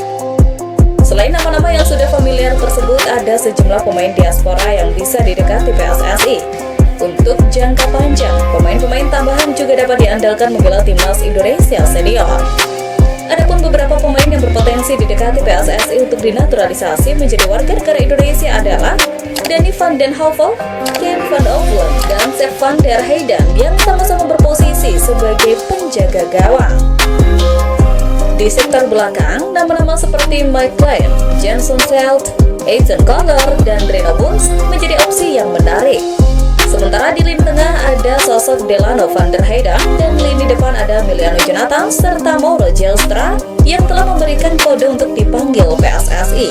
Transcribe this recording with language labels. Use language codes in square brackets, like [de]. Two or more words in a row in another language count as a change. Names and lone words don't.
[id] Selain nama-nama yang sudah familiar tersebut, ada sejumlah pemain diaspora yang bisa didekati PSSI. Untuk jangka panjang, pemain-pemain tambahan juga dapat diandalkan membela Timnas Indonesia senior. Adapun beberapa pemain yang berpotensi didekati PSSI untuk dinaturalisasi menjadi warga negara Indonesia adalah Danny van den Heuvel, Ken van Ovelen, dan Sepp van der Heyden yang sama-sama berposisi sebagai penjaga gawang. Di sektor belakang, nama-nama seperti Mike Klein, Jenson Selt, Ethan Connor, dan Reno Bunz menjadi opsi yang menarik. Sementara di lini tengah ada sosok Delano van der Heijden dan lini depan ada Emiliano Jonathan serta Mauro Zylstra yang telah memberikan kode untuk dipanggil PSSI.